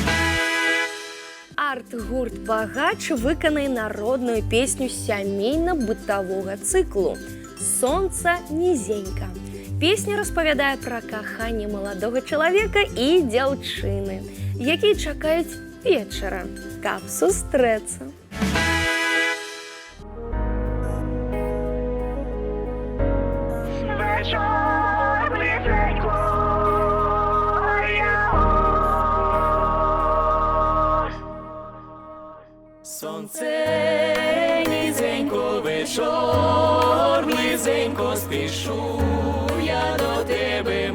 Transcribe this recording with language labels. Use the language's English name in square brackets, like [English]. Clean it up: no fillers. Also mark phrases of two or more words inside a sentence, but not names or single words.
[Belarusian] Арт-гурт «Багач» выканае народную песню сямейна-бытавога цыклу «Сонца нізенька». Песня распавядае пра каханне маладога чалавека і дзяўчыны, якія чакаюць вечара, каб сустрэцца. [Ukrainian] Сонце низенько, вечор близенько, спішу я до тебе,